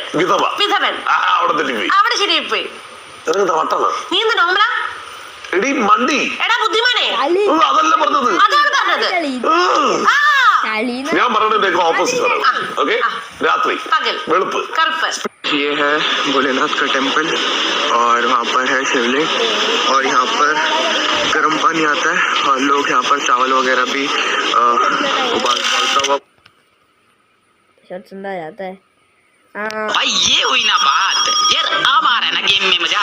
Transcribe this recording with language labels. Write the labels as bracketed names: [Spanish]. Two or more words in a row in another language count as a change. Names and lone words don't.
[Malayalam] വിധവ, വിധവൻ. അവിടെ തെറ്റിപ്പോയി, അവിടെ ശരിയായിപ്പോയി. വട്ടാണ്. നീ എന്ത് നോമ്പലാ? എടി മണ്ടി. എടാ ബുദ്ധിമാനെ, അതല്ല പറഞ്ഞത്. അതാണ് പറഞ്ഞത്. ഞാൻ പറയുന്നതിന്റെ ഓപ്പോസിറ്റ് പറയണം. ഓക്കെ, രാത്രി, വെളുപ്പ്, കറുപ്പ്. [Hindi] ये है भोलेनाथ का टेम्पल और वहाँ पर है शिवलिंग और यहाँ पर गर्म पानी आता है और लोग यहाँ पर चावल वगैरह भी उबालता हुआ। भाई ये हुई ना बात यार, अब आ रहा है ना गेम में मजा।